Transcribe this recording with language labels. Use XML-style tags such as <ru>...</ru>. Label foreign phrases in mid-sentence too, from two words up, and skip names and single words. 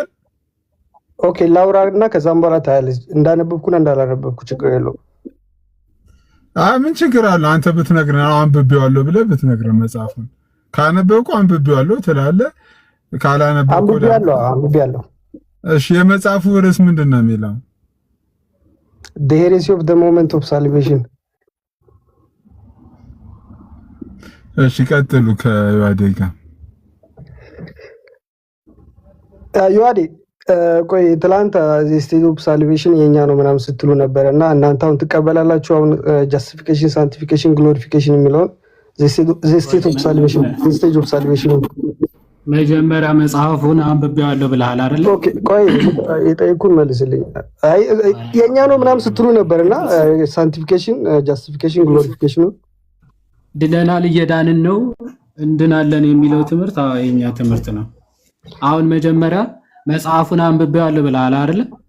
<am>ኦኬ ላውራና ከዛም በኋላ ታያለህ እንዳነበብኩና እንዳላነበብኩ ችግር የለውም። ምን ችግር አለ? አንተ ብትነግረን አንብቤዋለሁ ብለህ ብትነግረን መጽሐፉን ካነበብኩ አንብቤዋለሁ ትላለህ፣ ካላነበብኩ አንብቤዋለሁ። እሺ የመጽሐፉ ርዕስ ምንድን ነው የሚለው?</am> <en>The heresy of the moment of salvation።</en> <am>እሺ ቀጥሉ ከዮሐዴ ጋር። ዮሐዴ ቆይ ትላንት</am> <en>the state of salvation</en> <am>የኛ ነው ምናምን ስትሉ ነበርና እናንተ አሁን ትቀበላላችሁ?</am> <en>አሁን justification sanctification glorification የሚለውን the state of salvation the stage of salvation</en> <am>መጀመሪያ መጽሐፉን አንብቤዋለሁ ብለሃል አይደል? ኦኬ ቆይ የጠየኩን መልስልኝ። አይ የኛ ነው ምናምን ስትሉ ነበርና</am> <en>sanctification justification glorification</en> <am>ድነናል እየዳንን ነው እንድናለን የሚለው ትምህርት የኛ ትምህርት ነው። አሁን መጀመሪያ መጽሐፉን አንብቤዋለሁ ብለሃል አይደል?</am>